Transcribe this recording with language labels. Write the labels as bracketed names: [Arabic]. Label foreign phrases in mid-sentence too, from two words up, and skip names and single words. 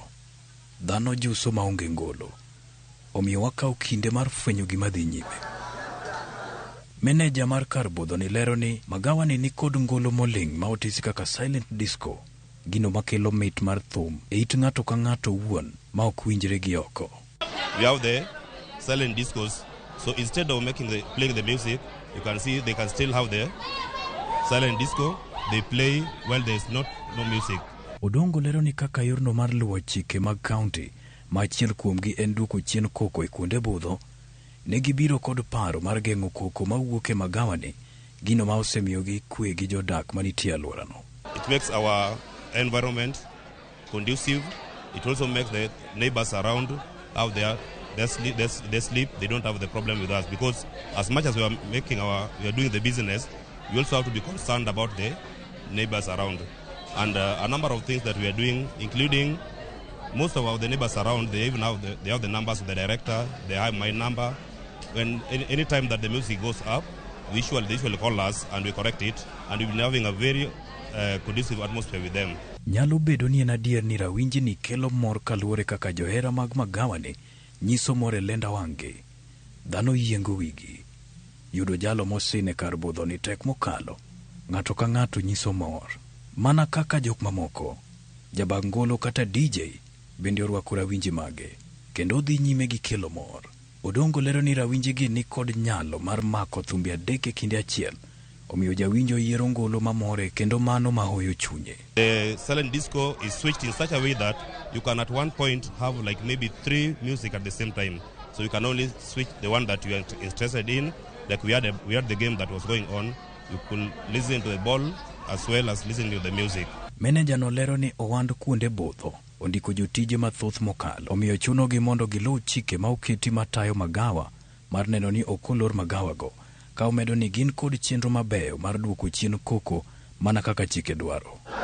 [Luo (Kenya and Tanzania)] Dhano juso maonge ngolo. Omiyo wakawo kinde mar fwenyo gima dhi nyime. Meneja mar kar budho ni lero ni magawani ni kod ngolo moling' ma otisi kaka [English] silent disco, [Luo (Kenya and Tanzania)] gino makelo mit mar thum e it ng'ato ka ng'ato wuon ma ok winjre gi oko. [English] We have the silent discos, so instead of playing the music, you can see they can still have the silent disco. They play while there is no music. [Luo (Kenya and Tanzania)] Odongo lero ni kaka yorno mar luwo chike mag county ma achiel kuomgi en duoko chien koko e kuonde budho, ne gibiro kod paro mar geng'o koko mawuok e magawani, gino ma osemiyogi kwe gi jodak manitie alworano. [English] It makes our environment conducive. It also makes the neighbors around out there, they sleep, they don't have the problem with us, because as much as we are doing the business, we also have to be concerned about the neighbors around. And a number of things that we are doing, including most of the neighbors around, they even have the numbers of the director, they have my number. When any time that the music goes up, they usually call us and we correct it, and we've been having a very conducive atmosphere with them. [Luo (Kenya and Tanzania)] Nyalo bedo ni en adier ni rawinji ni kelo mor kaluwore kaka johera mag magawani nyiso mor e lenda wang'gi. Dhano yiengo wigi. Yudo jalo mosine kar budho ni tek mokalo. Ng'ato ka ng'ato nyiso mor. Mana kaka jok mamoko, jabag ngolo kata DJ bende orwako rawinji mage, kendo dhi nyime gi kelo mor. Odongo lero ni rawinjigi ni kod nyalo mar mako thumbe adek e kinde achiel, omiyo jawinjo yiero ngolo mamore kendo mano mahoyo chunye. [English] The silent disco is switched in such a way that you can at one point have like maybe 3 music at the same time. So you can only switch the one that you are interested in. Like we had the game that was going on, you could listen to the ball as well as listening to the music. [Luo (Kenya and Tanzania)] Meneja no lero ni owand kuonde budho ondiko jotije mathoth mokalo, omiyo chunogi mondo giluw chike ma oketi matayo magawa mar neno ni okolor magawago, ka omedo ni gin kod chenro mabeyo mar duoko chien koko mana kaka chike dwaro.